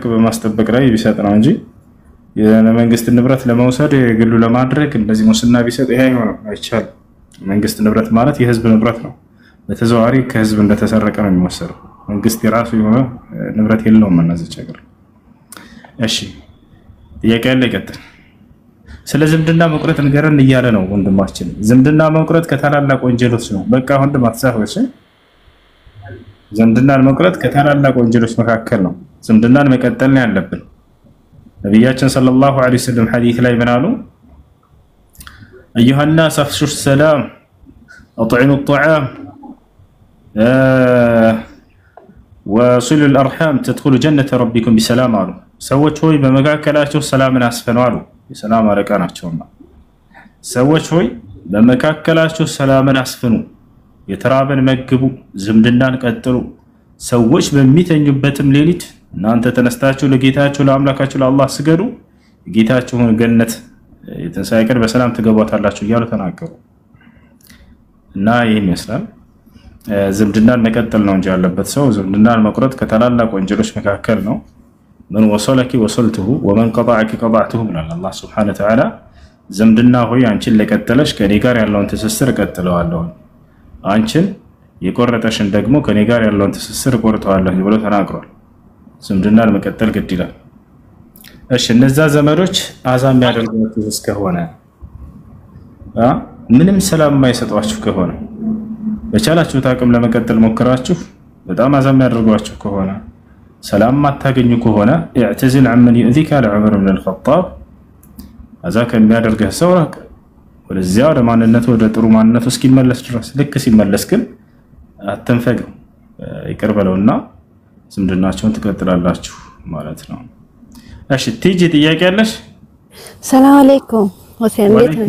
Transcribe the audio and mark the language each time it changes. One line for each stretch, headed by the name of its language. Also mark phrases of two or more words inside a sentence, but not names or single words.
Amharic: በማስጠበቅ ላይ ቢሰጥ ነው እንጂ የመንግስት ንብረት ለመውሰድ ግሉ ለማድረግ እንደዚህ ሙስና ቢሰጥ ይሄ አይሆንም፣ አይቻልም። መንግስት ንብረት ማለት የህዝብ ንብረት ነው። በተዘዋዋሪ ከህዝብ እንደተሰረቀ ነው የሚወሰደው። መንግስት የራሱ የሆነ ንብረት የለውም እናዘች ሀገር። እሺ ጥያቄ ያለ ይቀጥል። ስለ ዝምድና መቁረጥ ንገረን እያለ ነው ወንድማችን። ዝምድና መቁረጥ ከታላላቅ ወንጀሎች ነው። በቃ ወንድም አትሳፈሽ። ዝምድናን መቁረጥ ከታላላቅ ወንጀሎች መካከል ነው። ዝምድናን መቀጠል ነው ያለብን። ነብያችን
Arabic: صلى الله عليه وسلم
Amharic: ሐዲስ ላይ ምን አሉ?
Arabic: ايها الناس افشوا السلام اطعموا الطعام وصلوا الارحام تدخلوا جنة ربكم بسلام
Amharic: አሉ። ሰዎች ሆይ በመካከላችሁ ሰላምን አስፈኑ አሉ። የሰላም አለቃ ናቸውና ሰዎች ሆይ በመካከላችሁ ሰላምን አስፈኑ፣ የተራበን መግቡ፣ ዝምድናን ቀጥሉ። ሰዎች በሚተኙበትም ሌሊት እናንተ ተነስታችሁ ለጌታችሁ ለአምላካችሁ ለአላህ ስገዱ፣ ጌታችሁን ገነት የትንሣኤ ቀን በሰላም ትገባታላችሁ እያሉ ተናገሩ። እና ይሄን ይመስላል። ዝምድናን መቀጠል ነው እንጂ ያለበት ሰው ዝምድናን መቁረጥ ከታላላቅ ወንጀሎች መካከል ነው።
Arabic: من وصلك وصلته ومن قطعك قطعته
Amharic: ብሏል አላህ
Arabic: سبحانه وتعالى።
Amharic: ዝምድና ሆይ አንቺን ለቀጠለሽ ከኔ ጋር ያለውን ትስስር ቀጥለዋለሁ፣ አንቺን የቆረጠሽን ደግሞ ከኔ ጋር ያለውን ትስስር ቆርጠዋለሁ ብሎ ተናግሯል። ዝምድናን መቀጠል ግድ ይላል። እሺ እነዛ ዘመዶች አዛም የሚያደርጓችሁ እስከሆነ ምንም ሰላም የማይሰጧችሁ ከሆነ በቻላችሁት አቅም ለመቀጠል ሞክራችሁ በጣም አዛም የሚያደርጓችሁ ከሆነ ሰላም ማታገኙ ከሆነ
Arabic: اعتزل عمن يؤذيك على عمر بن الخطاب
Amharic: አዛከ የሚያደርገህ ሰው ራቅ፣ ወደዚያ ወደ ማንነቱ ወደ ጥሩ ማንነቱ እስኪመለስ ድረስ። ልክ ሲመለስ ግን አትንፈገው፣ ይቅር በለውና ዝምድናችሁን ትቀጥላላችሁ ማለት ነው። እሺ ቲጂ ጥያቄ አለሽ?
Arabic: السلام عليكم
Amharic: ሁሴን እንዴት ነህ?